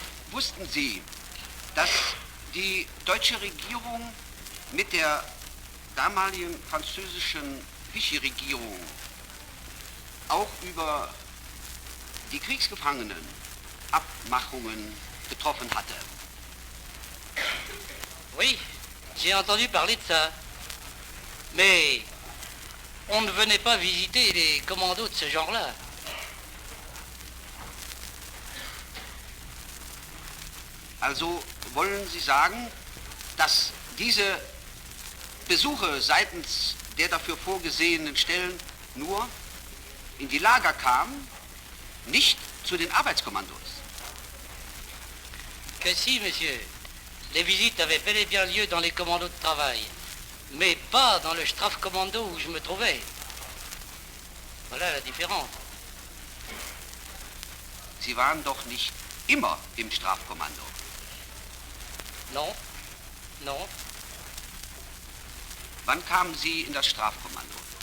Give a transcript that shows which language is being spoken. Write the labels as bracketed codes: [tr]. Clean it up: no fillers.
[de] Wussten Sie, dass die deutsche Regierung mit der damaligen französischen Vichy-Regierung auch über die Kriegsgefangenen Abmachungen getroffen hatte? [fr] Oui, j'ai entendu parler de ça. Mais on ne venait pas visiter les commandos de ce genre-là. [de] Also wollen Sie sagen, dass diese Besuche seitens der dafür vorgesehenen Stellen nur in die Lager kamen, nicht zu den Arbeitskommandos? [fr] Que si, monsieur. Les visites avaient bel et bien lieu dans les commandos de travail, mais pas dans le Strafkommando où je me trouvais. Voilà la différence. [de] Sie waren doch nicht immer im Strafkommando. [fr] Non, non. [de] Wann kamen Sie in das Strafkommando?